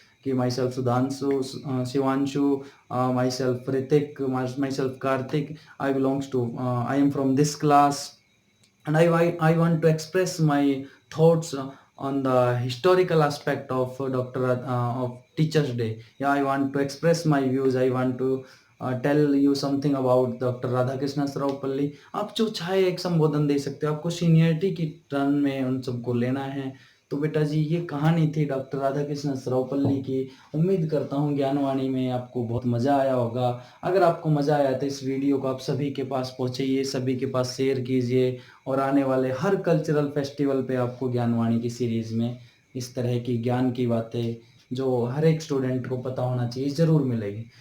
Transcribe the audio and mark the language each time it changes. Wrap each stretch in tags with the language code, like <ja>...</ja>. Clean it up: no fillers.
<en>कि myself Sudhanshu, Shivanshu, myself Hrithik, myself Kartik, I belongs to, I am from this class, and I want to express my thoughts on the historical aspect of of Teachers Day. Yeah, I want to express my views. I want to tell you something about Dr. Radhakrishna Saraupalli.</en> <hi>आप जो चाहे एक संबोधन दे सकते हो, आपको seniority की turn में उन सबको लेना है। तो बेटा जी, ये कहानी थी डॉक्टर राधाकृष्ण सरावपल्ली की। उम्मीद करता हूँ ज्ञानवाणी में आपको बहुत मज़ा आया होगा। अगर आपको मज़ा आया तो इस वीडियो को आप सभी के पास पहुँचाइए, सभी के पास शेयर कीजिए, और आने वाले हर कल्चरल फेस्टिवल पे आपको ज्ञानवाणी की सीरीज़ में इस तरह की ज्ञान की बातें जो हर एक स्टूडेंट को पता होना चाहिए ज़रूर मिलेगी।</hi>